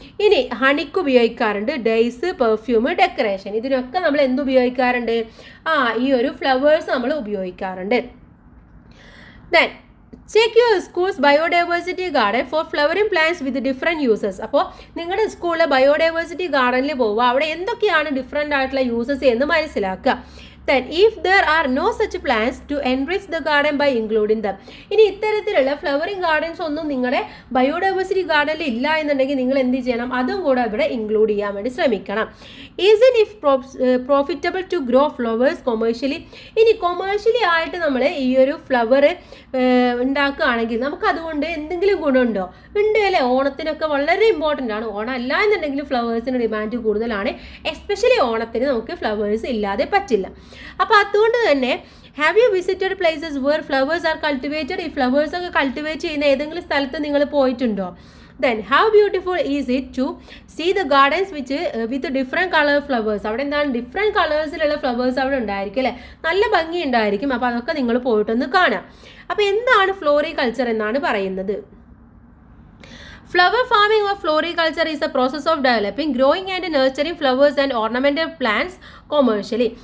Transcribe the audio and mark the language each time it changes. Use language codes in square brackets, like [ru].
[ml] ഇനി ഹണിക്ക് ഉപയോഗിക്കാറുണ്ട്, dyes, perfume, decoration, ഇതിനൊക്കെ നമ്മൾ എന്ത് ഉപയോഗിക്കാറുണ്ട്, ഈ ഒരു ഫ്ലവേഴ്സ് നമ്മൾ ഉപയോഗിക്കാറുണ്ട്. [en] Then check your schools biodiversity garden for flowering plants with different uses. [ml] അപ്പോൾ നിങ്ങളുടെ സ്കൂളിലെ ബയോഡൈവേഴ്സിറ്റി ഗാർഡനിൽ പോവുക, അവിടെ എന്തൊക്കെയാണ് ഡിഫറെൻ്റ് ആയിട്ടുള്ള യൂസസ് എന്ന് മനസ്സിലാക്കുക. [en] Then if there are no such plants, to enrich the garden by including them. [ml] ഇനി ഇത്തരത്തിലുള്ള ഫ്ലവറിംഗ് ഗാർഡൻസ് ഒന്നും നിങ്ങളുടെ ബയോഡൈവേഴ്സിറ്റി ഗാർഡനിൽ ഇല്ല എന്നുണ്ടെങ്കിൽ നിങ്ങൾ എന്ത് ചെയ്യണം, അതും കൂടെ ഇവിടെ ഇൻക്ലൂഡ് ചെയ്യാൻ വേണ്ടി ശ്രമിക്കണം. [en] Isn't if profitable to grow flowers commercially. [ml] ഇനി കൊമേഴ്ഷ്യലി ആയിട്ട് നമ്മൾ ഈ ഒരു ഫ്ലവർ ഉണ്ടാക്കുകയാണെങ്കിൽ നമുക്ക് അതുകൊണ്ട് എന്തെങ്കിലും ഗുണമുണ്ടോ, ഉണ്ട് അല്ലേ. ഓണത്തിനൊക്കെ വളരെ ഇമ്പോർട്ടൻ്റ് ആണ്. ഓണം അല്ല എന്നുണ്ടെങ്കിൽ ഫ്ലവേഴ്സിന് ഡിമാൻഡ് കൂടുതലാണ്, എസ്പെഷ്യലി ഓണത്തിന് നമുക്ക് ഫ്ലവേഴ്സ് ഇല്ലാതെ പറ്റില്ല. അപ്പോൾ അതുകൊണ്ട് തന്നെ [en] Have you visited places where flowers are cultivated. [ml] ഈ ഫ്ലവേഴ്സ് ഒക്കെ കൾട്ടിവേറ്റ് ചെയ്യുന്ന ഏതെങ്കിലും സ്ഥലത്ത് നിങ്ങൾ പോയിട്ടുണ്ടോ? [en] Then how beautiful is it to see the gardens with different color flowers. [ml] അവിടെ എന്താണ് ഡിഫറെൻറ്റ് കളേഴ്സിലുള്ള ഫ്ലവേഴ്സ് അവിടെ ഉണ്ടായിരിക്കും അല്ലേ, നല്ല ഭംഗി ഉണ്ടായിരിക്കും. അപ്പോൾ അതൊക്കെ നിങ്ങൾ പോയിട്ടൊന്ന് കാണാം. അപ്പോൾ എന്താണ് ഫ്ലോറികൾച്ചർ എന്നാണ് പറയുന്നത്. [en] Flower farming or floriculture is a process of developing, growing and nurturing flowers and ornamental plants commercially.